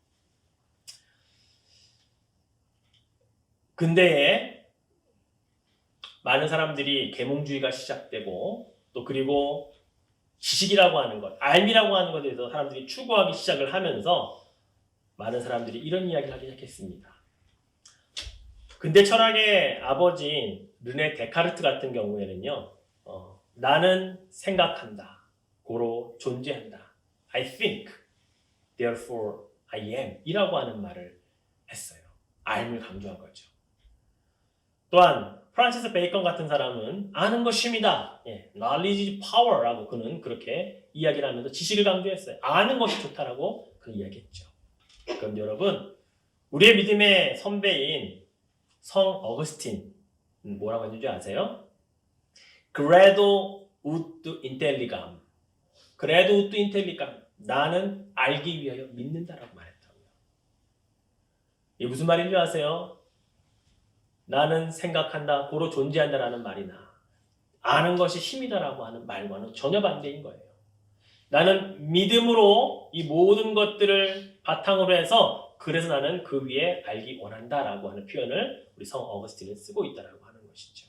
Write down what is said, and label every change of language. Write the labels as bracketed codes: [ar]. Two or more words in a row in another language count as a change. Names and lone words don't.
[ko] 근대에 많은 사람들이 계몽주의가 시작되고 또 그리고 지식이라고 하는 것, 알미라고 하는 것에 대해서 사람들이 추구하기 시작을 하면서 많은 사람들이 이런 이야기를 하기 시작했습니다. 근대 철학의 아버지인 르네 데카르트 같은 경우에는요, 나는 생각한다, 고로 존재한다. [en] I think, therefore I am [ko] 이라고 하는 말을 했어요. 알을 강조한 거죠. 또한 프란시스 베이컨 같은 사람은 아는 것이 힘이다. [en] knowledge is power [ko] 라고 그는 그렇게 이야기를 하면서 지식을 강조했어요. 아는 것이 좋다라고 그는 이야기했죠. 그럼 여러분, 우리의 믿음의 선배인 성 어거스틴 뭐라고 했는지 아세요? [la] Credo ut intelligam. Credo ut intelligam. [ko] 나는 알기 위하여 믿는다라고 말했다고요. 이게 무슨 말인지 아세요? 나는 생각한다, 고로 존재한다라는 말이나 아는 것이 힘이다라고 하는 말과는 전혀 반대인 거예요. 나는 믿음으로 이 모든 것들을 바탕으로 해서 그래서 나는 그 위에 알기 원한다라고 하는 표현을 우리 성 어거스틴은 쓰고 있다라고 하는 것이죠.